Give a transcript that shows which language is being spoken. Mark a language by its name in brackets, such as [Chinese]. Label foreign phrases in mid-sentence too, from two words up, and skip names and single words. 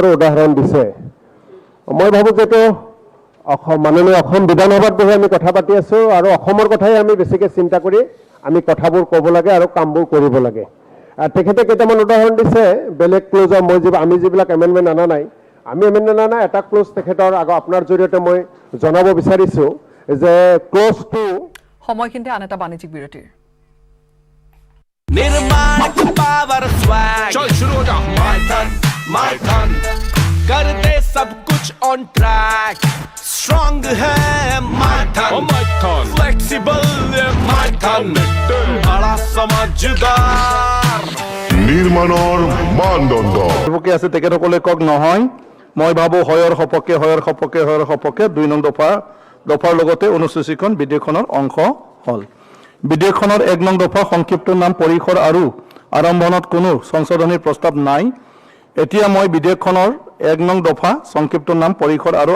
[Assamese] উদাহৰণ দিছে মই ভাবোঁ যে এইটো মাননীয় অসম বিধানসভাত বহি আমি কথা পাতি আছোঁ আৰু অসমৰ কথাই আমি বেছিকৈ চিন্তা কৰি আমি কথাবোৰ ক'ব লাগে আৰু কামবোৰ কৰিব লাগে তেখেতে কেইটামান উদাহৰণ দিছে বেলেগ ক্লজৰ আমি যিবিলাক এমেণ্ডমেণ্ট অনা নাই আমি এমেণ্ডমেণ্ট অনা এটা ক্লজ তেখেতৰ আপোনাৰ জৰিয়তে মই জনাব বিচাৰিছোঁ যে ক্লজ 2 সময়খিনিতে আন এটা বাণিজ্যিক বিৰতিৰ [Hindi] निर्माण का [English] power swag [Hindi] चल शुरू हो जा [English] my turn [Hindi] कर दे सब कुछ [English] on track [Hindi] स्ट्रांग है [English] my turn [Hindi] फ्लेक्सिबल [English] my turn [Hindi] बड़ा समझदार [Assamese] নিৰ্মাণৰ মানদণ্ড বিপক্ষে আছে তেখেতসকলে কক নহয় মই ভাবোঁ হয়ৰ সপক্ষে 2 নং দফাৰ লগতে অনুসূচীখন বিধেয়কখনৰ অংশ হ'ল বিধেয়কখনৰ 1 নং দফা সংক্ষিপ্ত নাম পৰিসৰ আৰু আৰম্ভণত কোনো সংশোধনীৰ প্ৰস্তাৱ নাই এতিয়া মই বিধেয়কখনৰ 1 নং দফা সংক্ষিপ্ত নাম পৰিসৰ আৰু